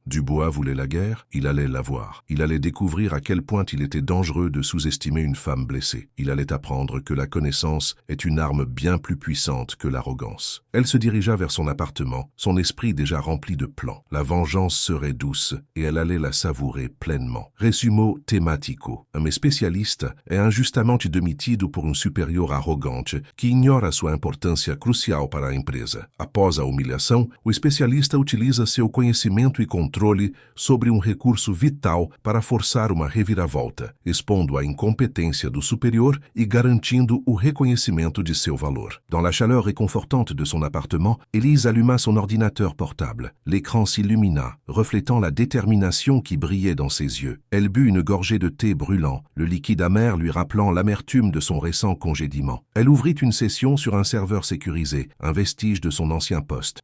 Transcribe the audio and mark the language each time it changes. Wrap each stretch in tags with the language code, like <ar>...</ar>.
<fr>Dubois voulait la guerre, il allait l'avoir. Il allait découvrir à quel point il était dangereux de sous-estimer une femme blessée. Il allait apprendre que la connaissance est une arme bien plus puissante que l'arrogance. Elle se dirigea vers son appartement, son esprit déjà rempli de plans. La vengeance serait douce et elle allait la savourer pleinement.</fr> <pt>Resumo tematico. Un especialista é injustamente demitido por superior arrogante que ignora sua importância crucial para a empresa. Após a humilhação, o especialista utiliza seu conhecimento e controle sobre recurso vital para forçar uma reviravolta, expondo a incompetência do superior e garantindo o reconhecimento de seu valor.</pt> <fr>Dans la chaleur réconfortante de son appartement, Élise alluma son ordinateur portable. L'écran s'illumina, reflétant la détermination qui brillait dans ses yeux. Elle but une gorgée de thé brûlant, le liquide amer lui rappelant l'amertume de son récent congédiement. Elle ouvrit une session sur un serveur sécurisé, un vestige de son ancien poste.</fr>